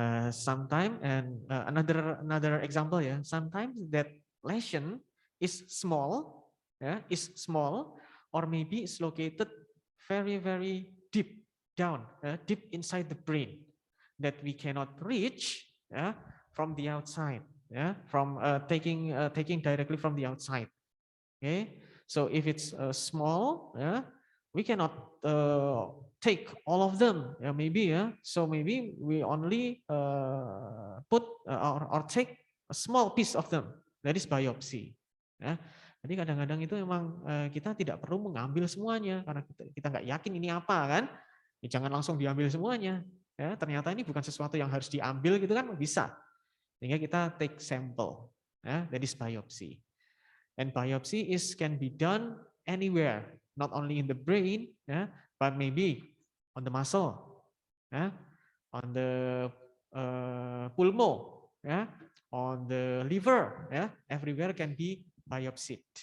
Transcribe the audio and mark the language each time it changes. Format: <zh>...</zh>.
<en>Sometimes, and another example, yeah, sometimes that lesion is small, yeah, or maybe it's located very deep down, deep inside the brain that we cannot reach, yeah, from the outside, yeah, from taking directly from the outside. Okay, so if it's small, yeah, we cannot take all of them, yeah, maybe, yeah. So maybe we only put or take a small piece of them. That is biopsy. Ya.</en> <id>Jadi kadang-kadang itu memang kita tidak perlu mengambil semuanya karena kita nggak yakin ini apa kan. Ya, jangan langsung diambil semuanya. Ya, ternyata ini bukan sesuatu yang harus diambil gitu kan, bisa. Sehingga kita</id> <en>take sample. Ya, that is biopsy. And biopsy can be done anywhere, not only in the brain, yeah, but maybe on the muscle, yeah, on the pulmo, yeah, on the liver, yeah, everywhere can be biopsied.</en>